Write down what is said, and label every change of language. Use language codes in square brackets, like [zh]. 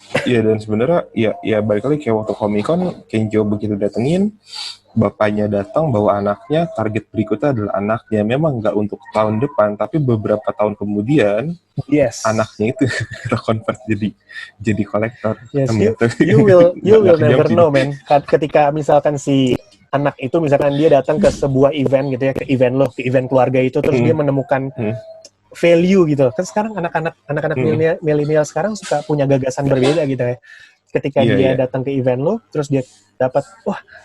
[id] Iya, dan sebenarnya ya balik lagi kayak waktu Comic-Con, Kenjo begitu datengin, bapaknya datang bawa anaknya, target berikutnya adalah anaknya. Memang nggak untuk tahun depan, tapi beberapa tahun kemudian anaknya itu convert jadi kolektor. [en] Yes, you will never know, man. [id] Ketika misalkan si anak itu misalkan dia datang ke sebuah event gitu ya, ke event lo, ke event keluarga itu, terus dia menemukan value gitu. Kan sekarang anak-anak milenial sekarang suka punya gagasan berbeda gitu ya. Ketika dia datang ke event lo, terus dia dapat, wah